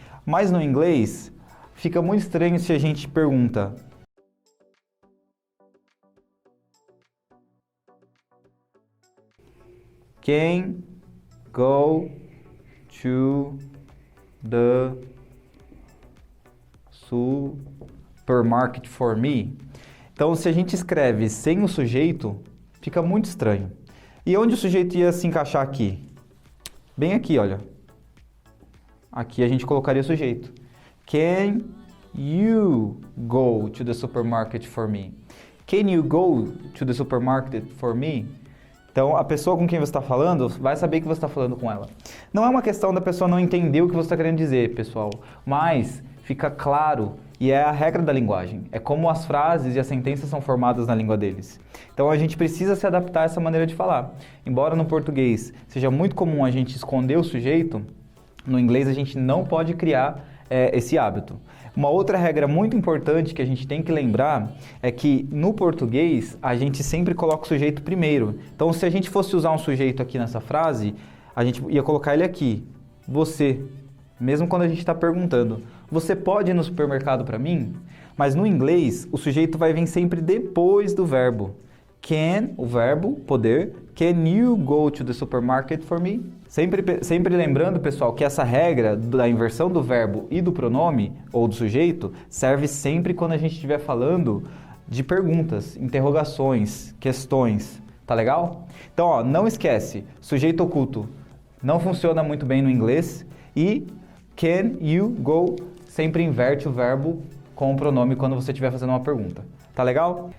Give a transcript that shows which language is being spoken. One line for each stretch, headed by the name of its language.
Portuguese: Mas no inglês fica muito estranho se a gente pergunta: can go to the supermarket for me? Então, se a gente escreve sem o sujeito, fica muito estranho. E onde o sujeito ia se encaixar aqui? Bem aqui, olha. Aqui a gente colocaria o sujeito.
English: Can you go to the supermarket for me? Can you go to the supermarket for me?
Portuguese: Então, a pessoa com quem você está falando vai saber que você está falando com ela. Não é uma questão da pessoa não entender o que você está querendo dizer, pessoal, mas fica claro, e é a regra da linguagem. É como as frases e as sentenças são formadas na língua deles. Então, a gente precisa se adaptar a essa maneira de falar. Embora no português seja muito comum a gente esconder o sujeito, no inglês a gente não pode criar esse hábito. Uma outra regra muito importante que a gente tem que lembrar é que no português a gente sempre coloca o sujeito primeiro. Então, se a gente fosse usar um sujeito aqui nessa frase, a gente ia colocar ele aqui, você. Mesmo quando a gente está perguntando: você pode ir no supermercado para mim? Mas no inglês o sujeito vai vir sempre depois do verbo. Can, o verbo, poder.
English: Can you go to the supermarket for me?
Portuguese: Sempre lembrando, pessoal, que essa regra da inversão do verbo e do pronome, ou do sujeito, serve sempre quando a gente estiver falando de perguntas, interrogações, questões. Tá legal? Então, ó, não esquece, sujeito oculto não funciona muito bem no inglês e can you go sempre inverte o verbo com o pronome quando você estiver fazendo uma pergunta. Tá legal?